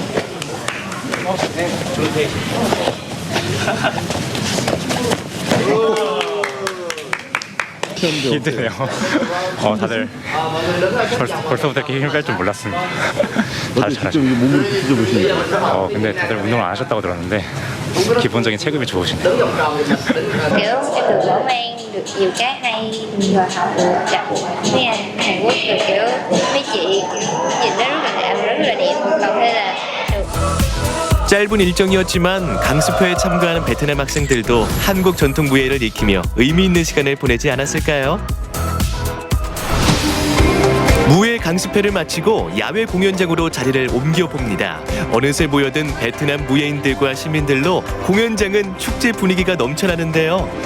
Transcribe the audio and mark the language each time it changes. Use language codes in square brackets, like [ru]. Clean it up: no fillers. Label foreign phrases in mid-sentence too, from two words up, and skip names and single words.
[ko] 힘드네요. 다들 벌써부터 이렇게 힘을 뺄 줄 몰랐습니다. 다들 잘하시네요. 몸을 뒤져보시니까. 근데 다들 운동을 안 하셨다고 들었는데 기본적인 체급이 좋으시네요. [vi] kiểu em được mở mang được nhiều cái hay rồi học được gặp mấy anh Hàn Quốc rồi kiểu mấy chị nhìn nó rất là đẹp còn hay là được. [ko] 짧은 일정이었지만 강습회에 참가하는 베트남 학생들도 한국 전통 무예를 익히며 의미 있는 시간을 보내지 않았을까요? 무예 강습회를 마치고 야외 공연장으로 자리를 옮겨봅니다. 어느새 모여든 베트남 무예인들과 시민들로 공연장은 축제 분위기가 넘쳐나는데요.